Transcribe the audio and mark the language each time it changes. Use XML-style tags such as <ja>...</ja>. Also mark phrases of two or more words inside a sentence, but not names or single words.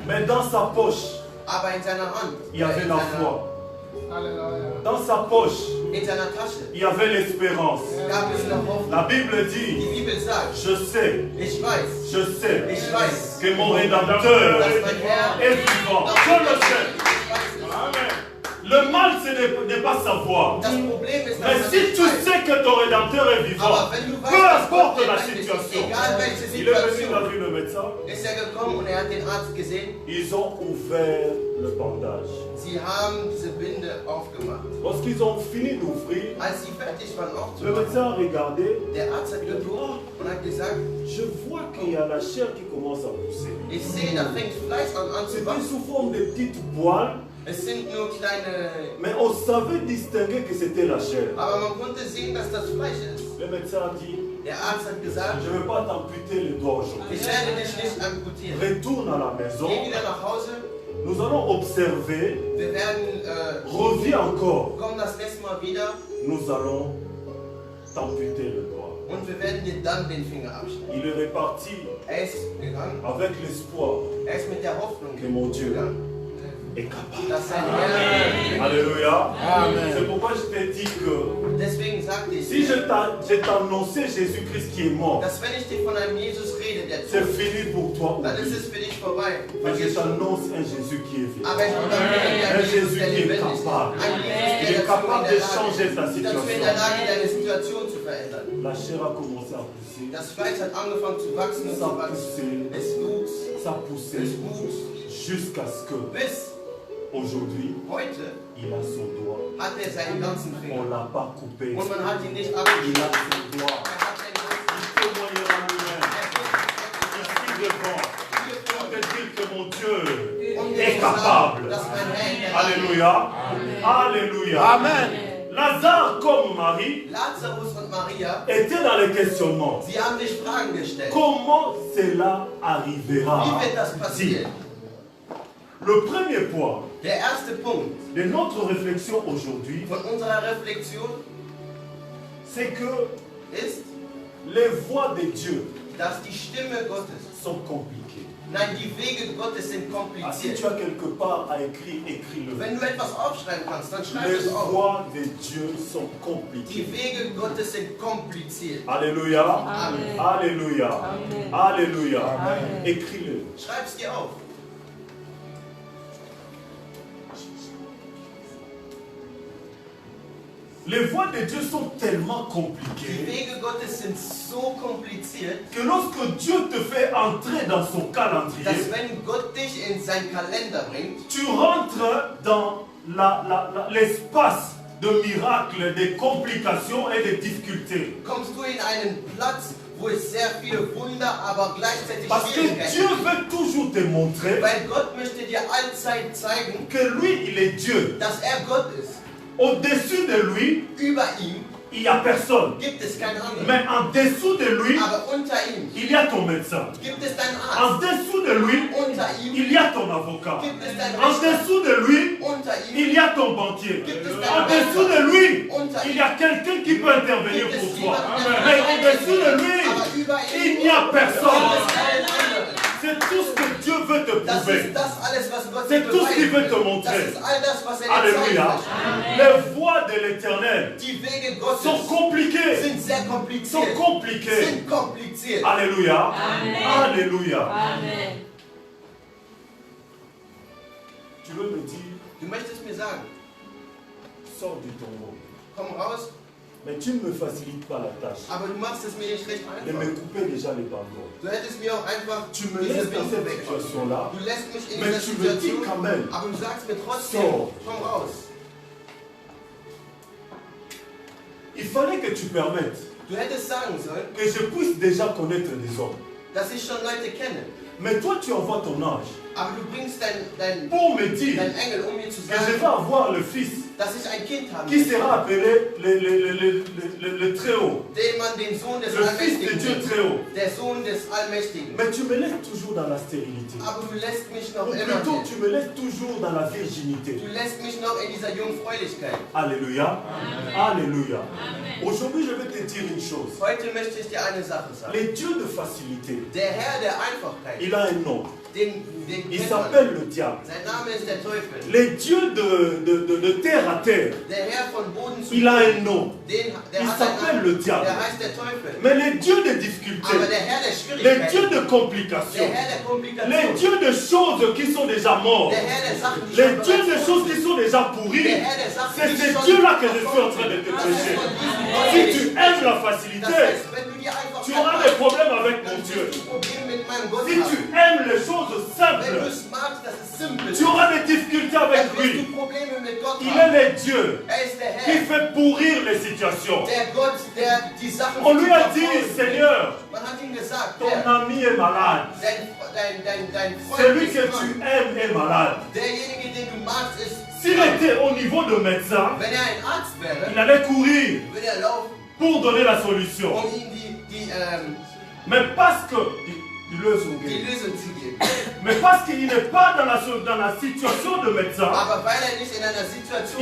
<fr>Mais dans sa poche,</fr> <de>aber in seiner Hand,</de> <fr>il y avait</fr> <de>in</de> <fr>la</fr> <de>seiner-</de> <fr>foi. Dans sa poche,</fr> <de>in seiner Tasche,</de> <fr>il y avait l'espérance.</fr> <de>gab es noch Hoffnung.</de> <fr>La Bible</fr> <de>Die</de> <fr>dit,</fr> <de>Bibel sagt,</de> <fr>je sais</fr> <de>ich weiß,</de> <fr>que mon</fr> <de>dass</de> <fr>Rédempteur</fr> <de>mein Herr,</de> <fr>est vivant. Je le sais.</fr> <de>ich weiß es. Amen.</de> <fr>Le mal, ce n'est pas savoir.</fr> <de>Das Problem ist,</de> <fr>Mais</fr> <de>dass</de> <fr>si</fr> <de>er</de> <fr>tu</fr> <de>nicht weiß.</de> <fr>sais que ton Rédempteur est vivant,</fr> <de>Aber wenn du weißt,</de> <fr>peu</fr> <de>dass Gott</de> <fr>importe la</fr> <de>lebendig ist,</de> <fr>situation,</fr> <de>egal welche</de> <fr>il est venu, il a</fr> <de>Situation,</de> <fr>vu le médecin,</fr> <de>ist er gekommen und er hat den Arzt gesehen.</de> <fr>ils ont ouvert le bandage.</fr> <de>Sie haben diese Binde aufgemacht.</de> <fr>Lorsqu'ils ont fini d'ouvrir,</fr> <de>Als sie fertig waren</de> <fr>le</fr> <de>aufzumachen,</de> <fr>médecin a regardé,</fr> <de>der Arzt hat geguckt und hat gesagt,</de> <fr>je vois qu'il y a la chair qui commence à pousser.</fr> <de>ich sehe, da fängt Fleisch an zu</de> <fr>C'était</fr> <de>wachsen.</de> <fr>sous forme de petites poils,</fr> <de>Es sind nur kleine,</de> <fr>mais on savait distinguer que c'était la chair.</fr> <de>aber man konnte sehen, dass das Fleisch ist.</de> <fr>Le médecin a dit,</fr> <de>Der Arzt hat gesagt,</de> <fr>je ne vais pas t'amputer les doigts aujourd'hui.</fr> <de>ich werde dich nicht amputieren.</de> <fr>Retourne à la</fr> <de>Geh</de> <fr>maison,</fr> <de>wieder nach Hause,</de> <fr>nous allons observer,</fr> <de>wir werden,</de> <fr>reviens encore,</fr> <de>kommen das nächste Mal wieder</de> <fr>nous allons t'amputer le doigt.</fr> <de>und wir werden dir dann den Finger abschneiden.</de> <fr>Il est reparti</fr> <de>Er ist gegangen,</de> <fr>avec l'espoir</fr> <de>er ist mit der Hoffnung</de> <fr>que mon Dieu</fr> <de>gegangen,</de> <fr>est capable.</fr> <de>dass sein Herr, Alléluia.</de> <fr>C'est pourquoi je t'ai dit que</fr> <de>deswegen sagte ich</de> <fr>si je</fr> <de>dir,</de> <fr>t'ai annoncé Jésus-Christ qui est mort,</fr> <de>dass wenn ich dir von einem Jesus rede, der</de> <fr>c'est</fr> <de>tot ist,</de> <fr>fini pour toi.</fr> <de>dann ist</de> <fr>aujourd'hui.</fr> <de>es für dich vorbei.</de> <fr>Mais je</fr> <de>Vergiss schon.</de> <fr>t'annonce un Jésus qui est vivant.</fr> <de>Aber ich proklamere dir</de> <fr>Un</fr> <de>einen Jesus, Jésus der</de> <fr>qui est</fr> <de>lebendig ist.</de> <fr>capable.</fr> <de>Ein Jesus,</de> <fr>Il</fr> <de>der</de> <fr>est capable de changer ta</fr> <de>dazu in der</de> <fr>situation.</fr> <de>Lage, deine Situation zu verändern.</de> <fr>La chair a commencé à pousser.</fr> <de>Das Fleisch hat angefangen zu wachsen und</de> <fr>Ça</fr> <de>zu</de> <fr>a</fr> <de>wachsen.</de> <fr>poussé,</fr> <de>Es wuchs,</de> <fr>ça a poussé,</fr> <de>es wuchs,</de> <fr>jusqu'à ce que</fr> <de>bis</de> <fr>aujourd'hui,</fr> <de>heute</de> <fr>il a son doigt.</fr> <de>hat er seinen ganzen</de> <fr>On</fr> <de>Finger.</de> <fr>ne l'a pas coupé.</fr> <de>Und man hat ihn nicht</de> <fr>Il a</fr> <de>abgeschnitten.</de> <fr>son doigt.</fr> <de>Er hat seinen ganzen</de> <fr>Il témoignera lui-même. Ici devant, pour te dire que mon Dieu est capable.</fr> <de>dass mein Herr in der Lage</de> <fr>Alléluia. Alléluia. Amen. Lazare, comme Marie,</fr> <de>ist. Lazarus und Maria,</de> <fr>était dans le questionnement.</fr> <de>sie haben sich Fragen gestellt.</de> <fr>Comment cela arrivera?</fr> <de>Wie wird das passieren?</de> <fr>Le premier point</fr> <de>Der erste Punkt</de> <fr>de notre réflexion aujourd'hui,</fr> <de>von unserer Reflexion</de> <fr>c'est que</fr> <de>ist,</de> <fr>les voies de Dieu</fr> <de>dass die Stimme Gottes,</de> <fr>sont compliquées.</fr> <de>nein, die Wege Gottes sind</de> <fr>Ah, si</fr> <de>kompliziert.</de> <fr>tu as quelque part à écrire, écris-le.</fr> <de>Wenn du etwas aufschreiben kannst, dann schreib</de> <fr>Les</fr> <de>es auf.</de> <fr>voies de Dieu sont</fr> <de>Die</de> <fr>compliquées.</fr> <de>Wege Gottes sind kompliziert.</de> <fr>Alléluia. Amen. Alléluia. Amen. Alléluia. Amen. Écris-le.</fr> <de>Schreib's dir auf.</de> <fr>Les voies de Dieu sont tellement</fr> <de>Die</de> <fr>compliquées</fr> <de>Wege Gottes sind so kompliziert,</de> <fr>que lorsque Dieu te fait entrer dans son</fr> <de>dass</de> <fr>calendrier,</fr> <de>wenn Gott dich in seinen Kalender bringt,</de> <fr>tu rentres dans l'espace de miracles, des complications et des difficultés.</fr> <de>kommst du in einen Platz, wo es sehr viele Wunder, aber gleichzeitig</de> <fr>Parce que</fr> <de>Schwierigkeiten</de> <fr>Dieu</fr> <de>gibt.</de> <fr>veut toujours te montrer</fr> <de>Weil Gott möchte dir allzeit zeigen,</de> <fr>que lui, il est Dieu.</fr> <de>dass er Gott ist.</de> <fr>Au-dessus de lui,</fr> <de>Über ihm</de> <fr>il n'y a personne.</fr> <de>gibt es keinen anderen.</de> <fr>Mais en dessous de lui,</fr> <de>Aber unter ihm</de> <fr>il y a ton médecin.</fr> <de>gibt es deinen</de> <fr>En</fr> <de>Arzt.</de> <fr>dessous de lui,</fr> <de>Unter ihm</de> <fr>il y a ton avocat.</fr> <de>gibt es deinen</de> <fr>En</fr> <de>Richter.</de> <fr>dessous de lui,</fr> <de>Unter</de> <fr>il</fr> <de>ihm</de> <fr>y a ton banquier.</fr> <de>gibt es</de> <fr>En</fr> <de>deinen</de> <fr>dessous</fr> <de>Banker.</de> <fr>de lui,</fr> <de>Unter</de> <fr>il</fr> <de>ihm</de> <fr>y a quelqu'un qui peut intervenir</fr> <de>gibt es</de> <fr>pour toi.</fr> <de>jemanden,</de> <fr>Mais</fr> <de>der</de> <fr>en dessous de</fr> <de>aber</de> <fr>lui,</fr> <de>über</de> <fr>il</fr> <de>ihm</de> <fr>n'y a</fr> <de>gibt</de> <fr>personne.</fr> <de>es keinen anderen.</de> <fr>C'est tout ce que Dieu veut te</fr> <de>Das</de> <fr>prouver.</fr> <de>ist das alles, was Gott</de> <fr>C'est</fr> <de>dir</de> <fr>tout ce qu'il veut</fr> <de>beweisen</de> <fr>te</fr> <de>will.</de> <fr>montrer.</fr> <de>Das ist all das, was er dir</de> <fr>Alléluia.</fr> <de>zeigen</de> <fr>Les voies de l'éternel</fr> <de>möchte. Die Wege Gottes</de> <fr>sont compliquées.</fr> <de>sind sehr</de> <fr>Sont</fr> <de>kompliziert.</de> <fr>compliquées.</fr> <de>Sind kompliziert.</de> <fr>Alléluia. Alléluia. Amen. Tu veux me dire,</fr> <de>Du möchtest mir sagen,</de> <fr>sors du tombeau.</fr> <de>komm raus,</de> <fr>Mais tu ne me facilites pas la tâche</fr> <de>aber du machst es mir nicht recht</de> <fr>de me</fr> <de>einfach.</de> <fr>couper déjà les bandeaux.</fr> <de>Du hättest mir auch einfach</de> <fr>Tu me</fr> <de>diese</de> <fr>laisses dans</fr> <de>Binde</de> <fr>cette</fr> <de>wegmachen.</de> <fr>situation-là,</fr> <de>Du lässt mich in</de> <fr>mais</fr> <de>dieser</de> <fr>tu me dis</fr> <de>Situation,</de> <fr>quand même,</fr> <de>aber du sagst mir trotzdem,</de> <fr>Sors.</fr> <de>komm raus.</de> <fr>il fallait que tu permettes</fr> <de>Du hättest sagen sollen,</de> <fr>que je puisse déjà connaître des hommes.</fr> <de>dass ich schon Leute kenne.</de> <fr>Mais toi, tu envoies ton ange</fr> <de>Aber du bringst dein</de> <fr>pour me dire</fr> <de>Engel, um mir zu</de> <fr>que je vais</fr> <de>sagen,</de> <fr>avoir le fils</fr> <de>dass ich ein Kind habe,</de> <fr>qui sera appelé le Très-Haut,</fr> <de>den man den Sohn des</de> <fr>le fils de</fr> <de>Allmächtigen</de> <fr>Dieu</fr> <de>nennt.</de> <fr>Très-Haut.</fr> <de>Der Sohn des Allmächtigen.</de> <fr>Mais tu me laisses toujours dans la stérilité.</fr> <de>Aber du lässt mich noch</de> <fr>Ou</fr> <de>immer,</de> <fr>plutôt, tu me laisses toujours dans la virginité.</fr> <de>du lässt mich noch in dieser Jungfräulichkeit.</de> <fr>Alléluia. Alléluia. Aujourd'hui, je vais te dire une chose.</fr> <de>Heute möchte ich dir eine Sache sagen.</de> <fr>Le Dieu de facilité,</fr> <de>Der Herr der Einfachkeit,</de> <fr>il a un nom.</fr> <de>den</de> <fr>Il</fr> <de>kennt man.</de> <fr>s'appelle le diable.</fr> <de>Sein Name ist der Teufel.</de> <fr>Le Dieu de terre à terre,</fr> <de>Der Herr von Boden zu</de> <fr>il a</fr> <de>Boden,</de> <fr>un nom.</fr> <de>der</de> <fr>Il</fr> <de>hat einen</de> <fr>s'appelle</fr> <de>Namen.</de> <fr>le diable.</fr> <de>Der heißt der Teufel.</de> <fr>Mais le Dieu de difficulté,</fr> <de>Aber der Herr der</de> <fr>le Dieu</fr> <de>Schwierigkeiten,</de> <fr>de complications,</fr> <de>der Herr der</de> <fr>le</fr> <de>Komplikation,</de> <fr>Dieu de choses qui sont déjà mortes,</fr> <de>der Herr der Sachen, die</de> <fr>le</fr> <de>schon</de> <fr>Dieu de</fr> <de>bereits</de> <fr>choses</fr> <de>tot</de> <fr>qui</fr> <de>sind,</de> <fr>sont déjà</fr> <de>der</de> <fr>pourries,</fr> <de>Herr der Sachen,</de> <fr>c'est</fr> <de>die</de> <fr>ce</fr> <de>schon</de> <fr>Dieu-là que je suis en</fr> <de>verkommen</de> <fr>train de te</fr> <de>sind. Das ist</de> <fr>prêcher.</fr> <de>von diesem</de> <fr>Si</fr> <de>Gott.</de> <fr>tu aimes la</fr> <de>Das</de> <fr>facilité,</fr> <de>heißt, wenn du die Einfachheit</de> <fr>tu auras des</fr> <de>magst,</de> <fr>problèmes avec mon</fr> <de>dann</de> <fr>Dieu.</fr> <de>wirst du Probleme mit meinem Gott</de> <fr>Si tu</fr> <de>haben.</de> <fr>aimes les choses</fr> <de>Wenn du</de> <fr>simples,</fr> <de>es magst, dass es simpel ist,</de> <fr>tu auras des difficultés</fr> <de>dann</de> <fr>avec</fr> <de>wirst</de> <fr>lui.</fr> <de>du Probleme mit Gott</de> <fr>Il</fr> <de>haben.</de> <fr>est le Dieu</fr> <de>Er ist der</de> <fr>qui</fr> <de>Herr,</de> <fr>fait pourrir les situations.</fr> <de>der Gott, der die Sachen</de> <fr>On lui a</fr> <de>verfolgt.</de> <fr>dit, Seigneur,</fr> <de>Man hat ihm gesagt,</de> <fr>ton</fr> <de>der,</de> <fr>ami est malade.</fr> <de>dein Freund</de> <fr>Celui</fr> <de>ist</de> <fr>que</fr> <de>krank.</de> <fr>tu aimes est malade.</fr> <de>Derjenige, den du magst, ist</de> <fr>S'il était au niveau de médecin,</fr> <de>Wenn er ein Arzt wäre,</de> <fr>il allait courir</fr> <de>würde er laufen,</de> <fr>pour donner la solution.</fr> <de>um ihm</de> <fr>Mais parce que</fr> <de>die Lösung zu geben.</de> <fr>mais parce qu'il n'est pas dans la situation de médecin,</fr> <de>Aber weil er nicht in einer Situation</de>